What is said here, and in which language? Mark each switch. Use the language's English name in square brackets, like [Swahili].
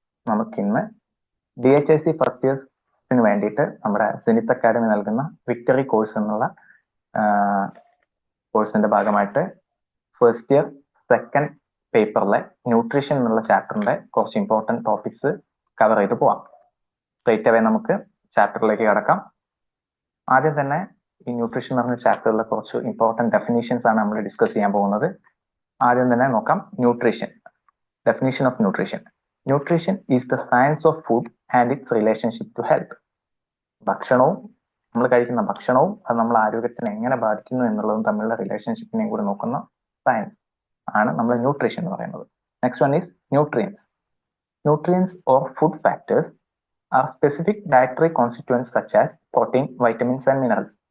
[Malayalam] നമുക്കിന്ന് DHIC first ഇയേഴ്സിന് വേണ്ടിയിട്ട് നമ്മുടെ സിനിത്ത് അക്കാഡമി നൽകുന്ന വിക്ടറി കോഴ്സ് എന്നുള്ള കോഴ്സിന്റെ ഭാഗമായിട്ട് ഫസ്റ്റ് ഇയർ സെക്കൻഡ് പേപ്പറിലെ ന്യൂട്രീഷൻ എന്നുള്ള ചാപ്റ്ററിന്റെ കുറച്ച് ഇമ്പോർട്ടൻറ്റ് ടോപ്പിക്സ് കവർ ചെയ്ത് പോവാം. സ്ട്രേറ്റ് അവേ നമുക്ക് ചാപ്റ്ററിലേക്ക് കടക്കാം. ആദ്യം തന്നെ ഈ ന്യൂട്രീഷൻ എന്ന് പറഞ്ഞ ചാപ്റ്ററിലെ കുറച്ച് ഇമ്പോർട്ടൻറ്റ് ഡെഫിനീഷൻസ് ആണ് നമ്മൾ ഡിസ്കസ് ചെയ്യാൻ പോകുന്നത്. ആദ്യം തന്നെ നോക്കാം nutrition. [English] Definition of nutrition. Nutrition is the science of food and its relationship to health. [Malayalam] ഭക്ഷണവും നമ്മൾ കഴിക്കുന്ന ഭക്ഷണവും അത് നമ്മുടെ ആരോഗ്യത്തിന് എങ്ങനെ ബാധിക്കുന്നു എന്നുള്ളതും തമ്മിലുള്ള റിലേഷൻഷിപ്പിനെയും കൂടി നോക്കുന്ന സയൻസ് ആണ് നമ്മൾ ന്യൂട്രീഷൻ എന്ന് പറയുന്നത്. [English] Next one is nutrients. Nutrients or food factors are specific dietary constituents such as protein, vitamins and minerals.